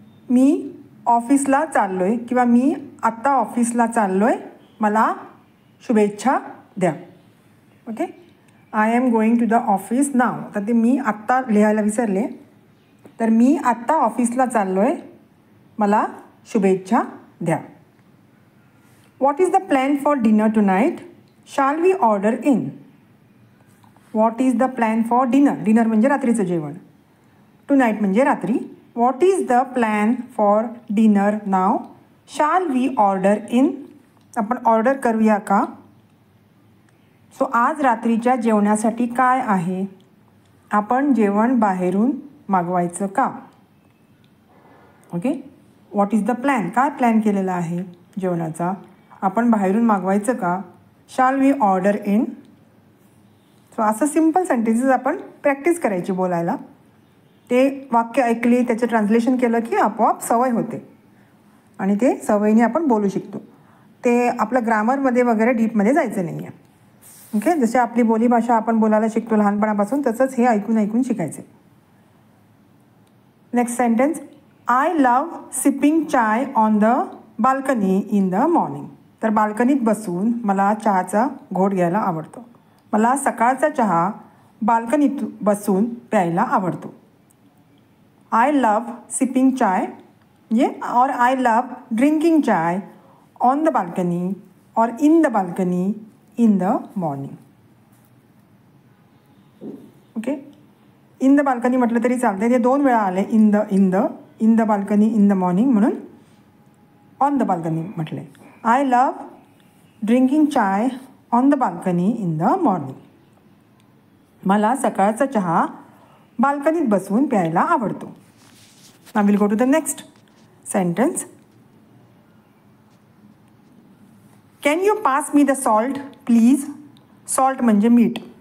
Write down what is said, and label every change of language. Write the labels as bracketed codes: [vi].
[mr] मी ऑफिसला चाललो आहे किंवा मी आत्ता ऑफिसला चाललो आहे, मला शुभेच्छा द्या. Okay. [en] I am going to the office now. [mr] तर ते मी आत्ता लिहायला विसरले, तर मी आत्ता ऑफिसला चाललो आहे, मला शुभेच्छा द्या. [en] What is the plan for dinner tonight? Shall we order in? What is the plan for dinner? [mr] Dinner म्हणजे रात्रीचं जेवण. Tonight म्हणजे रात्री. [en] What is the plan for dinner now? Shall we order in? [mr] आपण ऑर्डर करूया का? So आज रात्रीच्या जेवणासाठी काय आहे? आपण जेवण बाहेरून मागवायचं का? [en] Okay. What is the plan? [mr] काय प्लॅन केलेला आहे जेवणाचा? आपण बाहेरून मागवायचं का? [en] Shall we order in? [mr] So असं सिम्पल सेंटेन्सेस आपण प्रॅक्टिस करायची बोलायला. ते वाक्य ऐकली, त्याचं ट्रान्सलेशन केलं की आपोआप सवय होते आणि ते सवयीने आपण बोलू शिकतो. ते आपलं ग्रामरमध्ये वगैरे डीपमध्ये जायचं नाही आहे. ओके. जसे आपली बोलीभाषा आपण बोलायला शिकतो लहानपणापासून, तसंच हे ऐकून ऐकून शिकायचं. [en] Next sentence. I love sipping chai on the balcony in the morning. [mr] तर बाल्कनीत बसून मला चहाचा घोट घ्यायला आवडतो. मला सकाळचा चहा बाल्कनीत बसून प्यायला आवडतो. [en] I love sipping chai म्हणजे or I love drinking chai on the balcony or in the balcony in the morning. Okay. [mr] In the balcony म्हटलं तरी चालतं. ते दोन वेळा आले. [en] in the balcony in the morning [mr] म्हणून ऑन द बाल्कनी म्हटले. [en] I love drinking chai on the balcony in the morning. [mr] मला सकाळचा चहा बाल्कनीत बसून प्यायला आवडतो. [en] Now will go to the next sentence. Can you pass me the salt please? Salt [mr] म्हणजे मीठ.